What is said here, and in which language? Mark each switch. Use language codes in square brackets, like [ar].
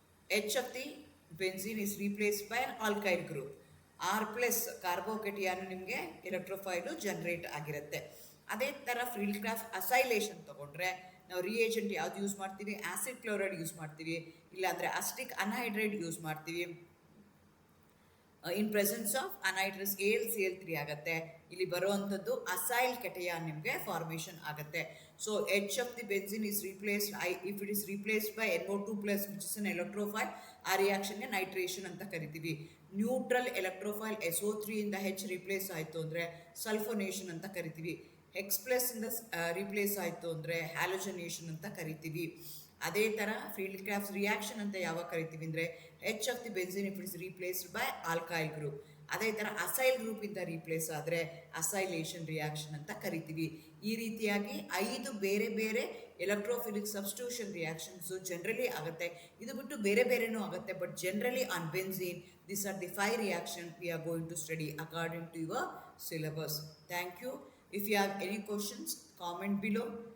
[en] H of the benzene is replaced by an alkyl group. [kn] R+ ಕಾರ್ಬೋಕೆಟಿಯಾನು ನಿಮಗೆ ಎಲೆಕ್ಟ್ರೋಫೈಲು generate ಆಗಿರುತ್ತೆ. ಅದೇ ಥರ ಫ್ರೀಲ್ ಕ್ಯಾಫ್ ಅಸೈಲೇಷನ್ ತೊಗೊಂಡ್ರೆ ನಾವು ರಿಯೇಜೆಂಟ್ ಯಾವ್ದು ಯೂಸ್ ಮಾಡ್ತೀವಿ? ಆ್ಯಸಿಡ್ ಕ್ಲೋರೈಡ್ ಯೂಸ್ ಮಾಡ್ತೀವಿ, ಇಲ್ಲಾಂದರೆ ಅಸಿಟಿಕ್ ಅನ್ಹೈಡ್ರೈಡ್ ಯೂಸ್ ಮಾಡ್ತೀವಿ. ಇನ್ ಪ್ರೆಸೆನ್ಸ್ ಆಫ್ ಅನೈಡ್ರಸ್ AlCl3 ಆಗುತ್ತೆ. ಇಲ್ಲಿ ಬರುವಂಥದ್ದು ಅಸೈಲ್ ಕೆಟಯಾನ್ ನಿಮಗೆ ಫಾರ್ಮೇಷನ್ ಆಗುತ್ತೆ. [en] so H of the benzene is replaced, if it is replaced by NO2+ which is an electrophile, [kn] ಆ ರಿಯಾಕ್ಷನ್ಗೆ ನೈಟ್ರೇಷನ್ ಅಂತ ಕರಿತೀವಿ. ನ್ಯೂಟ್ರಲ್ ಎಲೆಕ್ಟ್ರೋಫೈಲ್ SO3 ಇಂದ H ರಿಪ್ಲೇಸ್ ಆಯಿತು ಅಂದರೆ ಸಲ್ಫೋನೇಷನ್ ಅಂತ ಕರಿತೀವಿ. X+ ಇಂದ ರಿಪ್ಲೇಸ್ ಆಯಿತು ಅಂದರೆ ಹ್ಯಾಲೋಜನೇಷನ್ ಅಂತ ಕರಿತೀವಿ. ಅದೇ ಥರ ಫ್ರೀಲ್ ಕ್ಯಾಫ್ಸ್ ರಿಯಾಕ್ಷನ್ ಅಂತ ಯಾವಾಗ ಕರಿತೀವಿ ಅಂದರೆ [en] H of the benzene if it is replaced by alkyl group. [kn] ಅದೇ ಥರ ಅಸೈಲ್ ಗ್ರೂಪಿಂದ ರೀಪ್ಲೇಸ್ ಆದರೆ ಅಸೈಲೇಷನ್ ರಿಯಾಕ್ಷನ್ ಅಂತ ಕರಿತೀವಿ. ಈ ರೀತಿಯಾಗಿ 5 ಬೇರೆ ಬೇರೆ ಎಲೆಕ್ಟ್ರೋಫಿಲಿಕ್ ಸಬ್ಸ್ಟಿಟ್ಯೂಷನ್ ರಿಯಾಕ್ಷನ್ಸು ಜನರಲಿ ಆಗುತ್ತೆ. ಇದು ಬಿಟ್ಟು ಬೇರೆ ಬೇರೆನೂ ಆಗುತ್ತೆ, [en] But generally on benzene these are the 5 reactions we are going to study according to your syllabus. Thank you. If you have any questions, comment below.